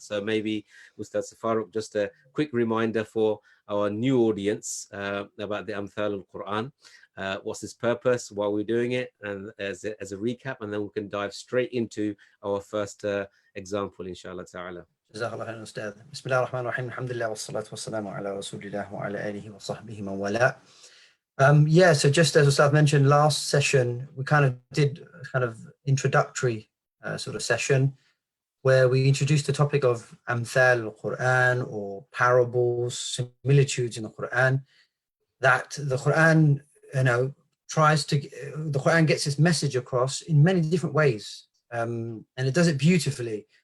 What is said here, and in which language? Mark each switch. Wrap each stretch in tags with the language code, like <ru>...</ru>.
<en>So maybe Ustaz Safaruk, just a quick reminder for our new audience about the Amthal al-Quran. What's its purpose, why we're doing it, and as a recap, and then we can dive straight into our first example, inshallah ta'ala.</en> <ar>جزاك الله خير أستاذ. بسم الله الرحمن الرحيم. الحمد لله والصلاة والسلام على رسول الله وعلى آله وصحبه من والاه.</ar> <en>Yeah, so just as Ustaz mentioned last session, we kind of did a kind of introductory sort of session where we introduced the topic of Amthal al-Quran, or parables, similitudes in the Quran, that the Quran, the Quran gets its message across in many different ways, and it does it beautifully.</en>